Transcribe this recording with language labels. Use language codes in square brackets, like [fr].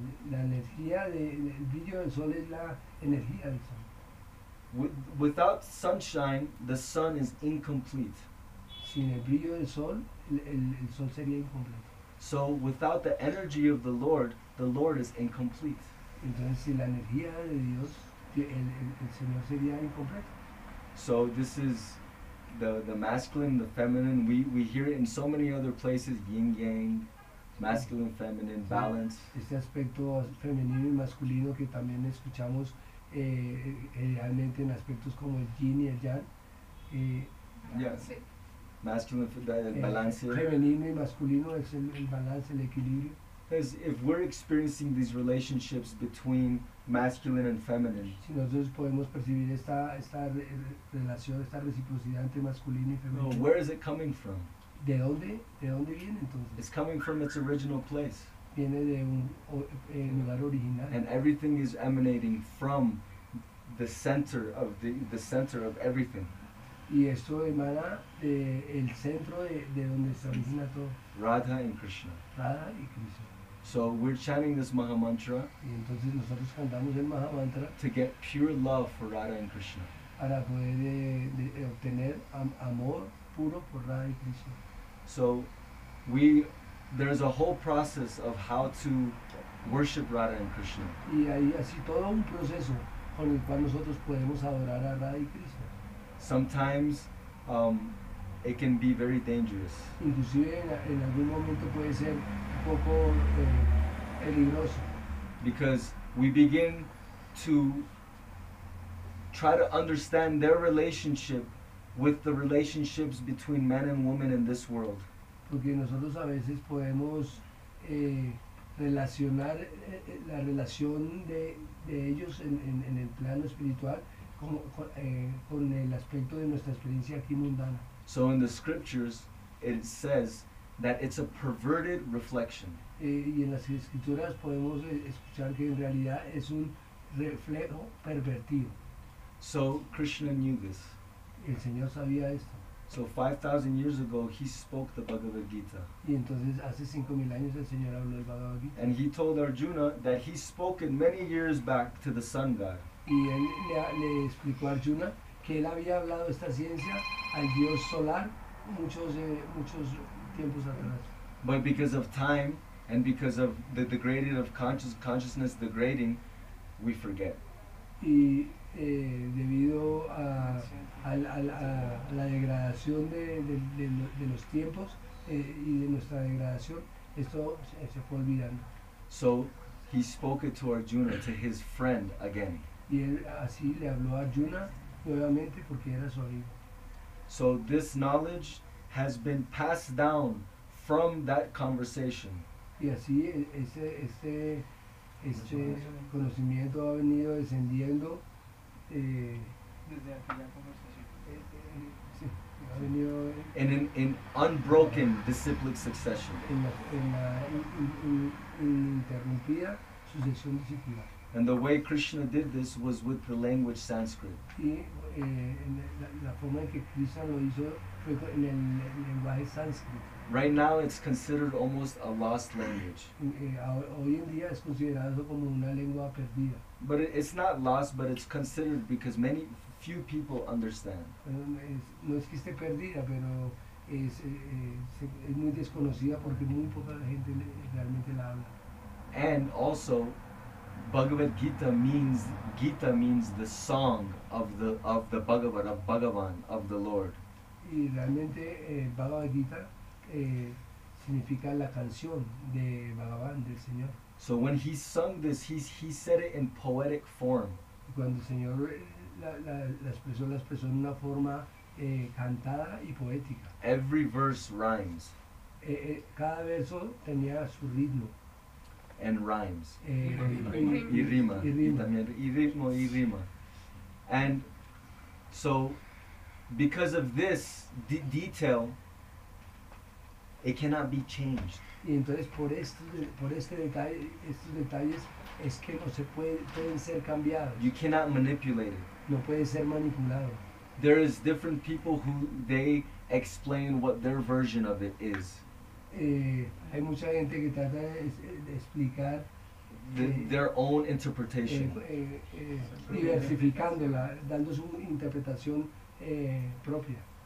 [es] La energía el brillo del sol es la energía del sol. [en] Without sunshine, the sun is incomplete. [es] Sin el brillo del sol, el sol sería incompleto. [en] So without the energy of the Lord is incomplete. [es] Entonces, sin la energía de Dios, el Señor sería incompleto. [en] So this is the masculine, the feminine. We hear it in so many other places, yin yang, masculine, feminine, balance. [es] Este aspecto femenino y masculino que también escuchamos realmente en aspectos como el yin y el yang. [en] Yes. Masculine, [es] el balance. Femenino y masculino es el balance, el equilibrio. [en] Because if we're experiencing these relationships between masculine and feminine, [es] Si nosotros podemos percibir esta relación, esta reciprocidad entre masculino y [en] well, [es] femenino, [en] where is it coming from? [es] ¿de dónde viene entonces? [en] It's coming from its original place. [es] Viene de un lugar original. [en] And everything is emanating from the center of everything. [es] Y esto emana del centro de donde se origina todo, [en] Radha and Krishna. [es] Radha y Krishna. [en] So we're chanting this Mahamantra [es] Y entonces nosotros cantamos el Mahamantra [en] to get pure love for Radha and Krishna. [es] para poder obtener amor puro por Radha y Krishna. [en] So there's a whole process of how to worship Radha and Krishna. [es] Y hay así todo un proceso con el cual nosotros podemos adorar a Radha y Krishna. [en] Sometimes it can be very dangerous [es] Inclusive en algún momento puede ser un poco peligroso, [en] because we begin to try to understand their relationship with the relationships between man and woman in this world. [es] porque nosotros a veces podemos relacionar la relación de ellos en el plano espiritual con el aspecto de nuestra experiencia aquí mundana. [en] So in the scriptures it says that it's a perverted reflection. [es] Y en las escrituras podemos escuchar que en realidad es un reflejo pervertido. [en] So Krishna knew this. [es] El Señor sabía esto. [en] So 5,000 years ago he spoke the Bhagavad Gita. [es] Y entonces hace 5,000 años el Señor habló del Bhagavad Gita. [en] And he told Arjuna that he spoke it many years back to the sun god. [es] Y él le explicó a Arjuna que él había hablado esta ciencia al dios solar muchos tiempos atrás. [en] But because of time and because of the degrading of consciousness degrading, we forget. [es] Y debido a la degradación de los tiempos y de nuestra degradación, esto se fue olvidando. [en] So he spoke it to Arjuna, to his friend again. [es] Y él así le habló a Arjuna nuevamente porque era su amigo. [en] So this knowledge has been passed down from that conversation. [es] Y así este conocimiento ha venido descendiendo Desde aquella conversación. sí, ha venido [en] In unbroken disciplic succession. [es] en la ininterrumpida sucesión disciplinar. [en] And the way Krishna did this was with the language Sanskrit. [es] Y la forma en que Krishna lo hizo fue en el lenguaje sánscrito. [en] Right now it's considered almost a lost language. [es] Hoy en día es considerado como una lengua perdida. [en] But it's not lost, but it's considered because few people understand. [es] No es que esté perdida, pero es muy desconocida porque muy poca gente realmente la habla. [en] And also, Bhagavad Gita means the song of the Bhagavad, of Bhagavan, of the Lord. [es] Y realmente Bhagavad Gita significa la canción de Bhagavan, del Señor. [en] So when he sung this, he said it in poetic form. [es] Y cuando el Señor la expresó en una forma cantada y poética. [en] Every verse rhymes [es] Cada verso tenía su ritmo. [en] and rhymes. [es] Y Y rima. y rima. Y ritmo y rima. [en] And so, because of this detail, it cannot be changed. [es] Y entonces por este detalle, estos detalles es que no se pueden ser cambiados, [en] You cannot manipulate it. [es] no puede ser manipulado. [en] There is different people who they explain what their version of it is. [es] Hay mucha gente que trata de explicar [en] Their own interpretation. [es] diversificándola, dando su interpretación propia.